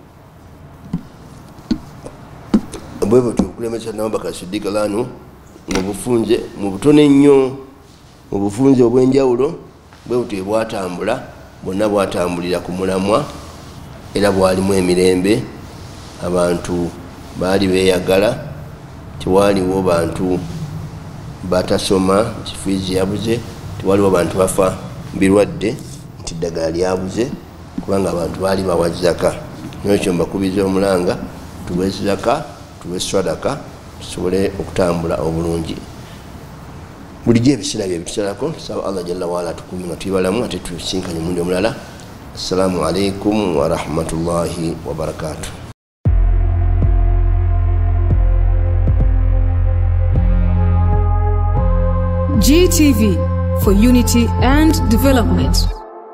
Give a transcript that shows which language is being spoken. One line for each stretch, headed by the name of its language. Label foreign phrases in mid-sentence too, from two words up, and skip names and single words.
Ganda: bwe butyo okulemesa nabo bakasudika lanu mu butone nnyo mu bufunze obw'enjawulo bwe butyo bwatambula bwonna bwatambulira ku mulamwa era bwalimu emirembe abantu baali beeyagala tewaliwo bantu batasoma kifiizi yabuze tewaliwo bantu bafa birwadde nti ddagala lyabuze kubanga abantu baali bawa zaka. Nekyo mbakubiza omulanga tuwe zaka tuwe swadaka tusobole okutambula obulungi bulijjo ebiseera bye bitusalako. Tusaba
Arabic: الله جل وعلا
Ganda: tukume nga tubalamu ate tusinkanye omundi omulala.
Arabic: السلام عليكم ورحمة الله وبركاته.
English: GTV for unity and development.